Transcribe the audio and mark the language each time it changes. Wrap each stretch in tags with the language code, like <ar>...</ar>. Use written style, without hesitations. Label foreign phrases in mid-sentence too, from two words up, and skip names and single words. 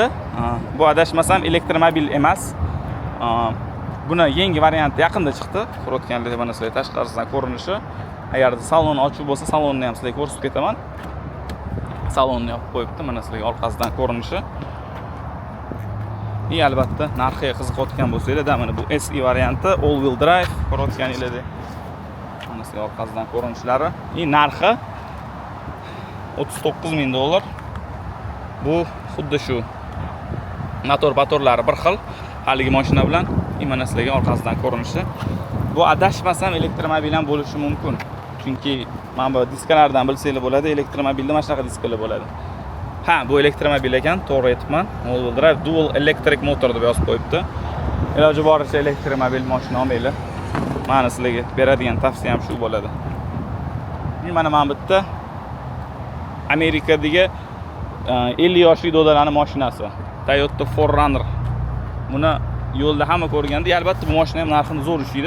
<uz>Bu adashmasam elektromobil emas. Buni yangi varianti yaqinda chiqdi. Ko'rayotganlar mana sizlar tashqarisidan ko'rinishi. Agarda salonni ochiq bo'lsa, salonni ham sizlarga ko'rsatib ketaman. Salonni yopib qo'yibdi. Mana sizlarga orqasidan ko'rinishi. Albatta, narxiga qiziqayotgan bo'lsanglar, mana bu SE varianti,</uz> <en>all wheel drive</en> <uz>ko'rayotganinglarda. Mana sizlarga orqasidan ko'rinishlari. Narxi $39,000. Bu xuddi shu motor-patorlari bir xil haligi mashina bilan. Mana sizlarga orqasidan ko'rinishi. Bu adashmasam elektromobil ham bo'lishi mumkin. Chunki mana bu diskalardan bilsanglar bo'ladi, elektromobilda mana shunaqa diskalar bo'ladi. Bu elektromobil ekan, to'g'ri aytibman.</uz> <en>All wheel drive dual electric motor</en> <uz>deb yozib qo'yibdi. Iloji boricha elektromobil mashina olmanglar. Mana sizlarga beradigan tavsiyam shu bo'ladi. Mana bu yerda Amerikadagi 50 yoshli dodalarning mashinasi. Toyota 4Runner. Buni yo'lda hamma ko'rganda, albatta bu mashina ham narxini zo'r ushlaydi.</uz>